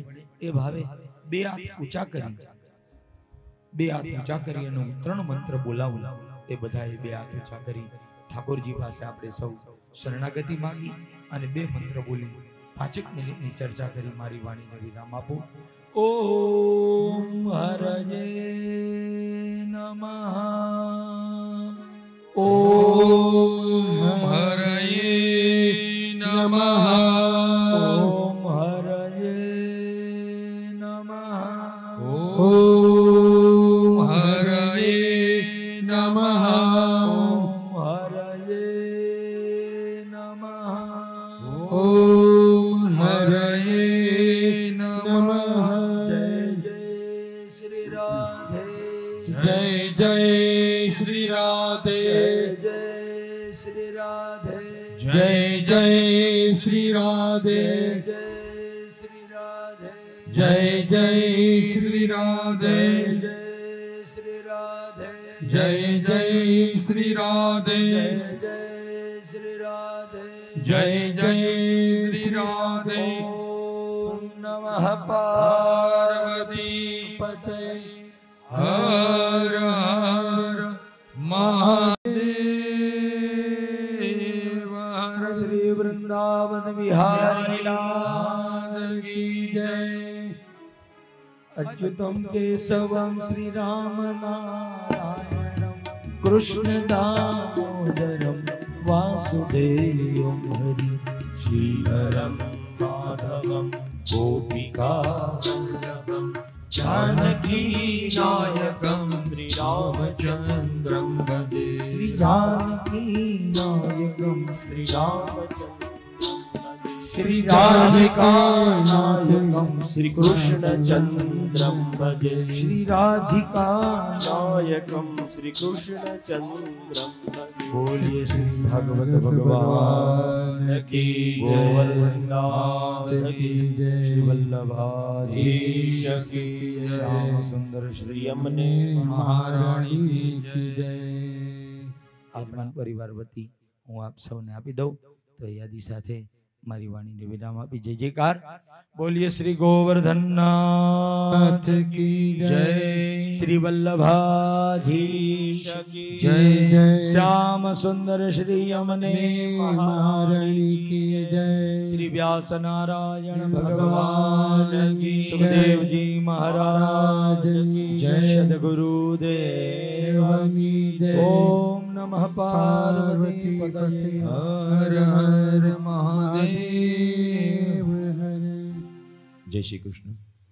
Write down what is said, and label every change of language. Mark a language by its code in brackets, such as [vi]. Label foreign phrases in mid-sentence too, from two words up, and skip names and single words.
[gu] એ ભાવે બે હાથ ઊંચા કરી અને હું 3 મંત્ર બોલાવું. એ બધાએ બે હાથ ઊંચા કરી ઠાકોરજી પાસે આપણે સૌ શરણાગતિ માંગી અને 2 મંત્ર બોલી 5 મિનિટની ચર્ચા કરી મારી વાણીને વિરામ આપો. [sa] ઓમ હરજે નમઃ. ओम हरये नमः. ओम हरये नमः. ओम हरये नमः. ओम हरये नमः. ओम हरये नमः. [hi] जय जय श्री राधे. जय जय श्री राधे. जय श्री राधे. जय जय श्री राधे. जय श्री राधे. जय जय श्री राधे. जय श्री राधे. जय जय श्री राधे. जय श्री राधे. जय जय श्री राधे. [sa] ओम नमः पार्वती पते. [hi] हर हर महादेव. हर श्री वृंदावन बिहारी नाथ की जय. [sa] अच्युतम केशवम श्री राम नारायणम कृष्ण दामोदरम वासुदेवम हरि श्रीधरम माधवम गोपिका वल्लभम जानकी नायकम श्री रामचंद्रम भजे. श्री जानकी नायकम श्री रामचंद्र श्री राधिका नायकम श्री कृष्ण चंद्रम भजे. श्री राधिका नायकम श्री कृष्ण चंद्रम भजे. [hi] बोलिए श्री भगवत भगवान की गोवर्धननाथ की जय. श्री वल्लभाधीश की जय. श्याम सुंदर श्री यमुने महारानी की जय. [gu] આજમાન પરિવાર વતી હું આપ સૌને આપી દઉં તો યાદી સાથે મારી વાણીને વિરામ આપી જય જયકાર. બોલીએ શ્રી ગોવર્ધનનાથ [hi] की जय. श्री वल्लभाधीश की जय जय. श्याम सुंदर श्री यमुने महारानी की जय. श्री व्यास नारायण भगवान की सुखदेव जी महाराज की जय. सद्गुरुदेव की जय. [sa] ओम नमः पार्वती पतये. [hi] हर हर महादेव. जय श्री कृष्ण.